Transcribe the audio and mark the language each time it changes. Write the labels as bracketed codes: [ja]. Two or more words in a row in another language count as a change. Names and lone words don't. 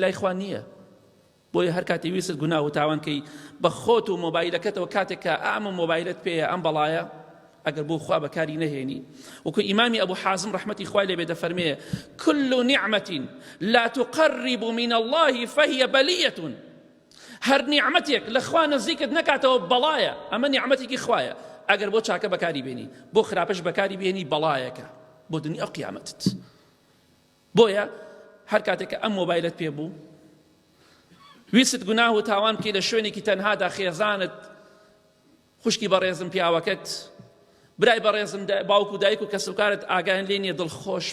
[ckb] لای خوا نییە بۆیە هەر کاتێ ویست گوناه و تاوانکەی بە خۆت و مۆبایلەکەتەوە کاتێک کە ئام و مۆبایلت پێیە ئەم بەڵایە ئەگەر بۆ خوا بەکاری نەهێنی وەکو ئیمامی ئەبوو حازم ڕەحمەتی خوای لێ بێ دەفەرمێ [ar] كل نعمة لا تقرب من الله فهي [ckb] بلية هەر نیعمەتێک لە خوا نزیکت نەکاتەوە بەڵایە ئەمە نیعمەتێکی خوایە ئەگەر بۆ چاکە بەکاری بێنی بۆ خراپەش بەکاری بێنی بەڵایەکە بۆ دنیا و قیامەتت بۆیە هەر کاتێک کە ئەم مۆبایلت پێ بوو ویست گوناه و تاوان بکەی لە شوێنێکی تەنهادا خێزانت خوشکی بەڕێزم پیاوەکەت برای بەڕێزم باوک و دایک و کەسوکارت ئاگایان لێ نییە دڵخۆش